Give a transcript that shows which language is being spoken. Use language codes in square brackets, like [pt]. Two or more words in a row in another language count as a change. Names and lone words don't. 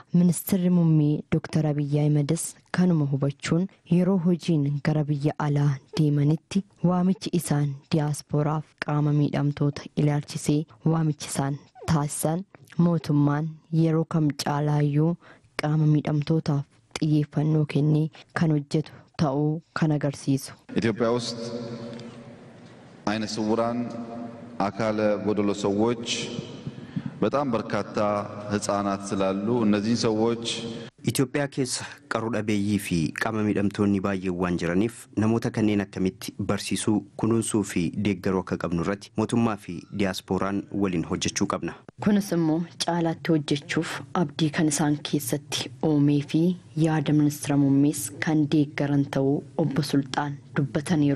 [om] Ministeerri muummee Dr. Abiyyi Ahmedis kanuma hubachuun yeroo hojiin gara biyya alaa deemanitti waamichi isaan diyaaspooraaf qaama miidhamtoota ilaalchisee waamichi isaan taasisan mootummaan yeroo kam caalaayyuu qaama miidhamtootaaf xiyyeeffannoo kennee kan hojjetu ta'uu kan agarsiisu. [am] ኢትዮጵያ ውስጥ አይነ ስውራን አካለ ጎደሎ ሰዎች በጣም በርካታ ህፃናት ስላሉ እነዚህ ሰዎች [om] ኢትዮጵያ keessa qaroo dhabeeyyii fi qaama miidhamtoonni baay'eewwan jiraniif namoota kanneen akkamitti barsiisuu kunuunsuu fi deeggaruu akka qabnu irratti mootummaa fi diyaaspooraan waliin hojjechuu qabna. Kunis immoo caalaatti hojjechuuf abdii kan isaan keessatti uumee fi yaada ministeera muummees kan deeggaran ta'uu obbo Sultaan dubbataniiru.